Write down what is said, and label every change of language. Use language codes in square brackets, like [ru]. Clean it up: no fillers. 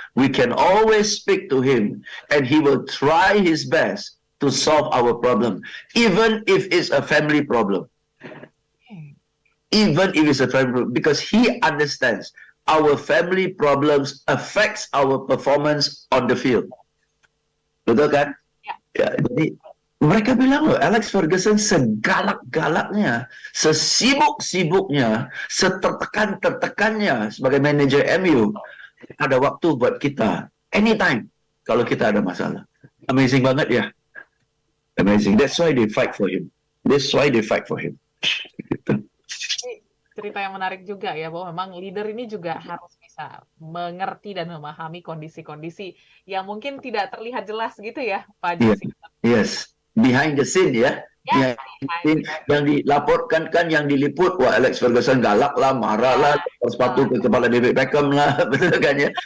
[en] We can always speak to him, and he will try his best to solve our problem, even if it's a family problem. Even if it's a family problem, because he understands our family problems affects our performance on the field. [id] Betul kan? Ya, jadi mereka bilang loh, Alex Ferguson segalak-galaknya, sesibuk-sibuknya, setertekan-tertekannya sebagai manajer MU, ada waktu buat kita anytime kalau kita ada masalah. Amazing banget ya. Amazing. [en] That's why they fight for him. That's why they fight for him. [id] Gitu. Cerita yang menarik juga ya, bahwa memang leader ini juga harus bisa mengerti dan memahami kondisi-kondisi yang mungkin tidak terlihat jelas gitu ya, Pak Jesse. [en] Yes, behind the scene ya. [id] Ya, yang dilaporkan kan, yang diliput, wah Alex Ferguson galak lah, marah lah, sepatu ke kepala David Beckham lah, betul kan ya.